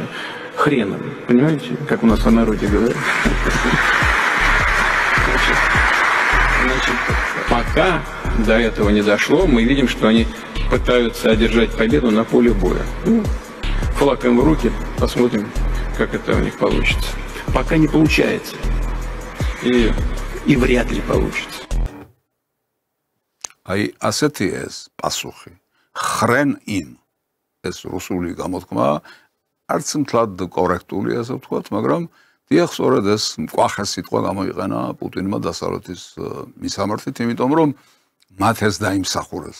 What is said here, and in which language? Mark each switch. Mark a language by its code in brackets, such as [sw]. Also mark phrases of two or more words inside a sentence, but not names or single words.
[ru] Хреном, понимаете, как у нас в народе говорят. Значит, пока до этого не дошло, мы видим, что они пытаются одержать победу на поле боя. Флаг им в руки, посмотрим, как это у них получится. Пока не получается. И вряд ли получится. [ka] Აი ასეთი ეს პასუხი. [ru] хрен им [ka] ეს რუსული გამოთქმა არც მთლად კორექტული, ასე ვთქვათ, მაგრამ დიახ, სწორედ ეს მკვახე სიტყვა გამოიყენა პუტინმა დასავლეთის მისამართით, იმიტომ რომ მათ ეს დაიმსახურეს.